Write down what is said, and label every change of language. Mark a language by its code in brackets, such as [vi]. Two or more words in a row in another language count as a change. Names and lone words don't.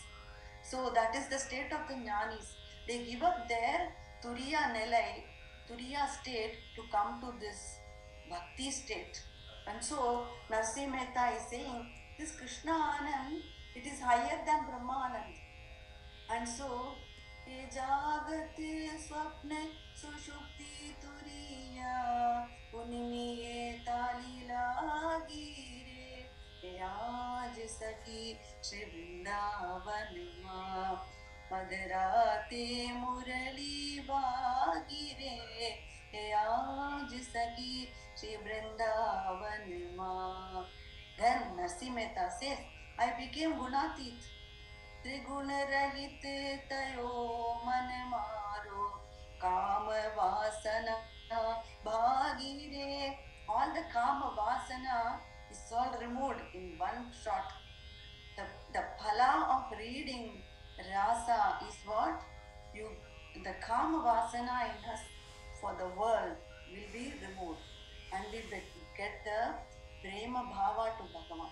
[en] So that is the state of the Jnanis. They give up their Turiya Nilai, Turiya state to come to this Bhakti state. And so Narsinh Mehta is saying, this Krishna Anand, it is higher than Brahma Anand. And so [gu] યે જાગત સ્વપ્ન સુષુપ્તિ તુરિયા ઉનમેં યે તાલી લાગી રે આજ સખી શ્રી વૃંદાવન માં મદરાતે મુરલી બાગી રે આજ સખી શ્રી વૃંદાવન માં. [en] Then Narsinh Mehta says, I became Gunatit, [gu] ત્રિગુણ રહિત થયો મન મારો કામ વાસના ભાગી રે. [en] All the [sa] काम वासना [en] is all removed in one shot. The phala of reading rasa is what? The [sa] काम वासना [en] in us for the world will be removed and we get the [sa] प्रेम भाव [en] to Bhagavan.